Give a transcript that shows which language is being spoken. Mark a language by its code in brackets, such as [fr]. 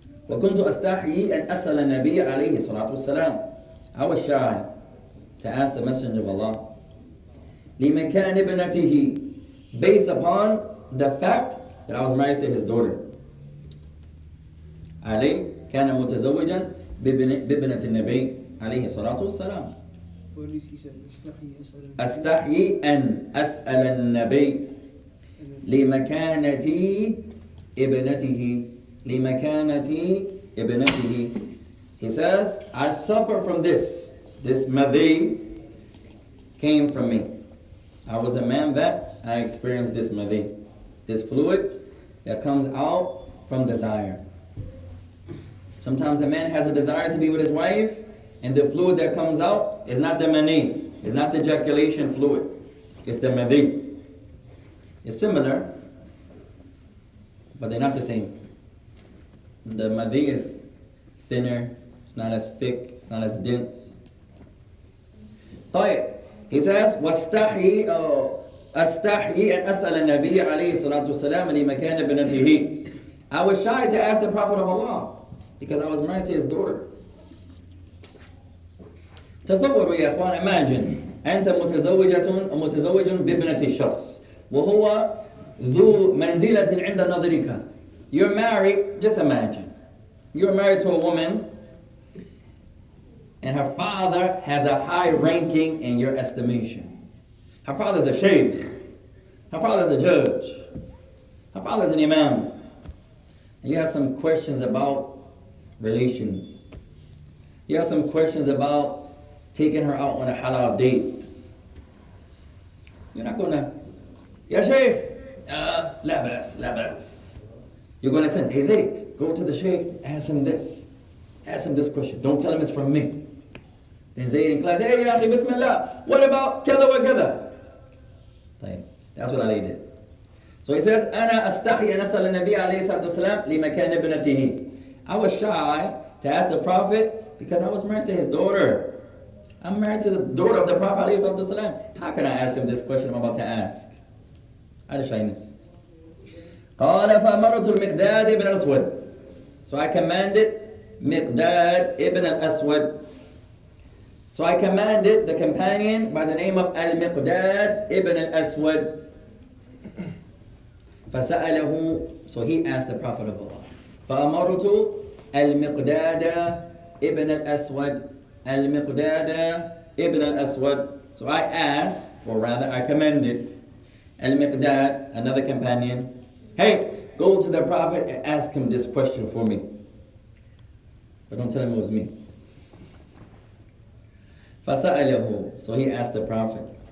[ar] وَكُنْتُ أَسْتَحْيِي أَنْ أَسْأَلَ النَّبِيَّ عَلَيْهِ الصَّلَاةُ وَالسَّلَامُ. [en] I was shy to ask the Messenger of Allah. [ar] لِمَكَانِ ابْنَتِهِ, [en] based upon the fact that I was married to his daughter. [ar] Ali كان متزوجا بابنة النبي عليه الصلاة والسلام. أستحيي أن أسأل النبي لمكانة ابنته. لمكانة ابنته. [en] He says, I suffer from this. This madhi came from me. I was a man that I experienced this madhi. This fluid that comes out from desire. Sometimes a man has a desire to be with his wife, and the fluid that comes out is not the mani. It's not the ejaculation fluid. It's the madhi. It's similar, but they're not the same. The madhi is thinner. It's not as thick. It's not as dense. طيب. He says, [ar] واستحي أستحي أن أسأل النبي عليه الصلاة والسلام لمكان ابنته. [en] I was shy to ask the Prophet of Allah because I was married to his daughter. [ar] تصوروا يا إخوان, imagine أنت متزوج بابنة الشخص وهو ذو منزلة عند نظرك. [en] You're married, just imagine. You're married to a woman and her father has a high ranking in your estimation. Her father's a sheikh. Her father's a judge. Her father's an Imaam. And you have some questions about relations. You have some questions about taking her out on a halal date. You're not gonna, Ya sheikh, la bas, la bas. You're gonna send, hey Zayd, go to the sheikh, ask him this. Ask him this question. Don't tell him it's from me. Then Zayd in class, hey ya akhi, bismillah, what about kada wa kada? That's what Ali did. So he says, [ar] أنا أستحي أن أسأل النبي عليه الصلاة والسلام لمكان ابنته. [en] I was shy to ask the Prophet because I was married to his daughter. I'm married to the daughter of the Prophet عليه الصلاة والسلام. How can I ask him this question I'm about to ask? Out of shyness. [ar] قال فأمرت المقداد ابن الأسود. [en] So I commanded Miqdad ibn al-Aswad. So I commanded the companion by the name of Al-Miqdad ibn al-Aswad. فسأله, so he asked the Prophet of Allah. [ar] فأمرت المقداد ابن الأسود. المقداد ابن الأسود. [en] So I asked, or rather I commanded Al-Miqdad, another companion, hey, go to the Prophet and ask him this question for me. But don't tell him it was me. فسأله, so he asked the Prophet.